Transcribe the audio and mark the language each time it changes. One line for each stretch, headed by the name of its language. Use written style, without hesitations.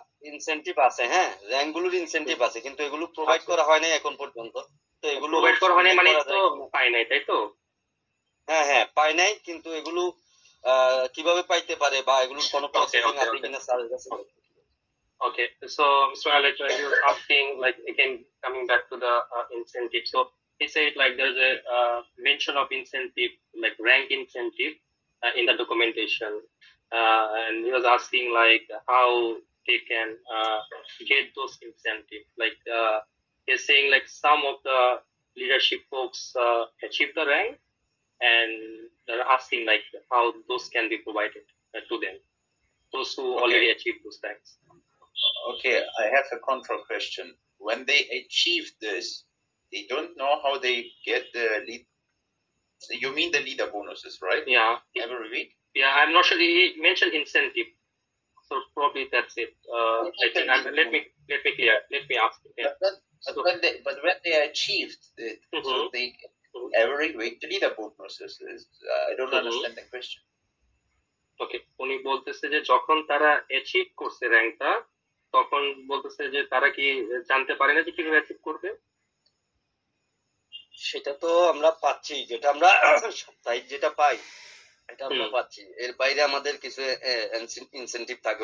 Bangla: Incentive আছে, হ্যাঁ rank গুলোর ইনসেনটিভ আছে, কিন্তু এগুলো প্রোভাইড করা হয় নাই এখন পর্যন্ত। তো এগুলো প্রোভাইড করা হয়নি মানে তো পায় নাই, তাই তো? হ্যাঁ পায় নাই, কিন্তু এগুলো কিভাবে পাইতে পারে বা এগুলোর কোনো প্রসেসিং আছে কিনা স্যারের কাছে।
English: Okay, so Mr. Alex, I was asking, like, again, coming back to the incentive. So he said, like, there's a mention of incentive, like rank incentive in the documentation. And he was asking, like, how they can get those incentives. Like, he's saying, like, some of the leadership folks achieve the rank, and they're asking, like, how those can be provided to them, those who already achieved those ranks. Okay, I have a control question. When they achieve this, they don't know how they get the lead. You mean the leader bonuses, right? Yeah. Every week? Yeah, I'm not sure. He mentioned incentive, so probably that's it. I think. Let me clear. Let me ask. Yeah. But when they achieved it, so they every week the leader bonuses. I don't understand the question.
Bangla: Okay, উনি বলতেছে যে যখন তারা achieve করছে র্যাঙ্কটা, তখন বলতেছে যে তারা কি জানতে পারে না যে কিভাবে অ্যাচিভ করবে। সেটা তো আমরা পাচ্ছি, যেটা আমরা সাপ্তাহিক যেটা পাই এটা আমরা পাচ্ছি, এর বাইরে আমাদের কিছু ইনসেনটিভ থাকে।